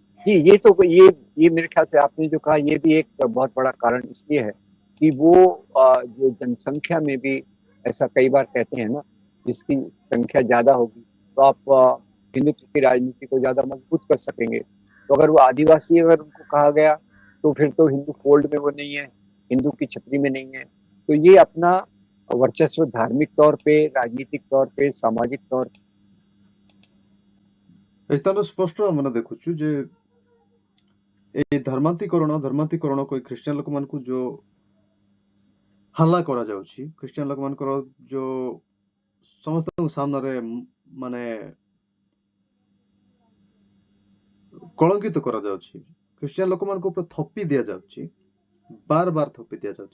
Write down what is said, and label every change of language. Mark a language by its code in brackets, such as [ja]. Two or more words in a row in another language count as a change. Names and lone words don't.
[hi] जी ये मेरे ख्याल से आपने जो कहा ये भी एक बहुत बड़ा कारण इसलिए है कि वो जो जनसंख्या में भी ऐसा कई बार कहते हैं ना, जिसकी संख्या ज्यादा होगी तो आप हिंदुत्व की राजनीति को ज्यादा मजबूत कर सकेंगे। तो अगर वो आदिवासी अगर उनको कहा गया तो फिर तो हिंदू फोल्ड में वो नहीं है, हिंदू की छतरी में नहीं है। तो ये अपना वर्चस्व धार्मिक तौर पे, राजनीतिक तौर पे, सामाजिक तौर [or] ସ୍ଥାନ ସ୍ପଷ୍ଟ ଆମେ ଦେଖୁଛୁ ଯେ এই ଧର୍ମାନ୍ତୀକରଣ କହି ଖ୍ରୀଷ୍ଟିଆନ ଲୋକମାନଙ୍କୁ ଯୋଉ ହାଲ୍ଲା କରାଯାଉଛି, ଖ୍ରୀଷ୍ଟିଆନ ଲୋକମାନଙ୍କର ଯୋଉ ସମସ୍ତଙ୍କ ସାମ୍ନାରେ ମାନେ କଳଙ୍କିତ କରାଯାଉଛି, ଖ୍ରୀଷ୍ଟିଆନ ଲୋକମାନଙ୍କ ଉପରେ ଥପି ଦିଆଯାଉଛି, ବାର ବାର ଥପି ଦିଆଯାଉଛି।